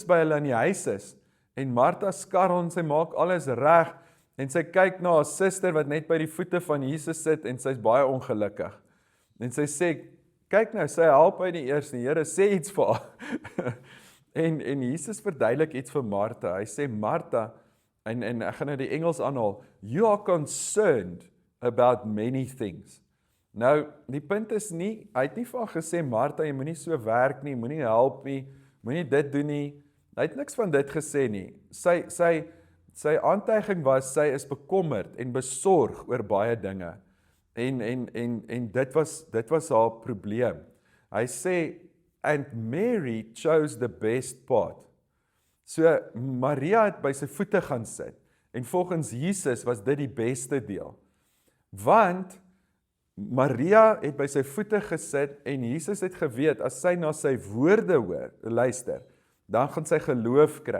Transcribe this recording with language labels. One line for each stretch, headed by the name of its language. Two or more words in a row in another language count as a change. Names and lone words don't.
Afrikaans: by hulle in die huis is, en Martha skarrel en sy maak alles reg, en sy kyk na haar suster wat net by die voete van Jesus sit, en sy's baie ongelukkig, en sy sê, kyk nou, sy help hy nie eers nie, Here, sê iets vir haar, en Jesus verduidelik iets vir Martha, hy sê, Martha, en ek gaan nou die Engels aanhaal,
English: you are concerned about many things.
Afrikaans: Nou, die punt is nie, hy het nie vir haar gesê, Martha, jy moenie so werk nie, moenie help nie, moenie dit doen nie, hy het niks van dit gesê nie. Sy aantuiging was, sy is bekommerd en besorg oor baie dinge, en dit was haar probleem. Hy sê,
English: and Mary chose the best part.
Afrikaans: So, Maria het by sy voete gaan sit, en volgens Jesus was dit die beste deel. Want Maria het by sy voete gesit, en Jesus het geweet, as sy na sy woorde luister, dan gaan sy geloof kry.